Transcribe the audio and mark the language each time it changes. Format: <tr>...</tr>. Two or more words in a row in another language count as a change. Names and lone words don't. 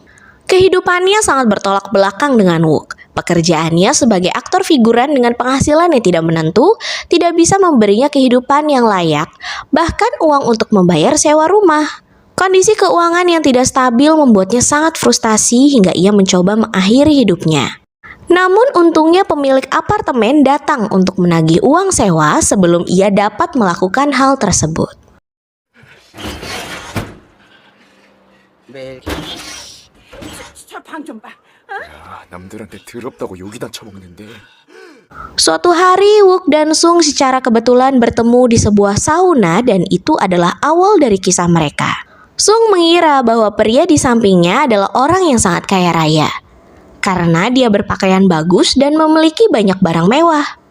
<id>Kehidupannya sangat bertolak belakang dengan Wook. Pekerjaannya sebagai aktor figuran dengan penghasilan yang tidak menentu, tidak bisa memberinya kehidupan yang layak, bahkan uang untuk membayar sewa rumah. Kondisi keuangan yang tidak stabil membuatnya sangat frustasi hingga ia mencoba mengakhiri hidupnya. Namun untungnya pemilik apartemen datang untuk menagih uang sewa sebelum ia dapat melakukan hal tersebut.</id> <ko>야, 남들한테 더럽다고 욕이나 처먹는데.</ko> <id>Suatu hari, Wook dan Sung secara kebetulan bertemu di sebuah sauna dan itu adalah awal dari kisah mereka. Sung mengira bahwa pria di sampingnya adalah orang yang sangat kaya raya karena dia berpakaian bagus dan memiliki banyak barang mewah.</id>